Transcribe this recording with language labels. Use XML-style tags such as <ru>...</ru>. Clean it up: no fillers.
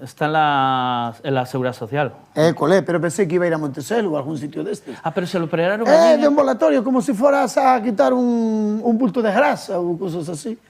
<es>Está en la Seguridad Social.</es> <gl>Colé, pero pensei que iba a ir a Monteselo ou algún sitio destes.</gl> <es>Pero se lo operaron de ambulatorio, como si fueras a quitar un bulto de grasa ou cosas así.</es>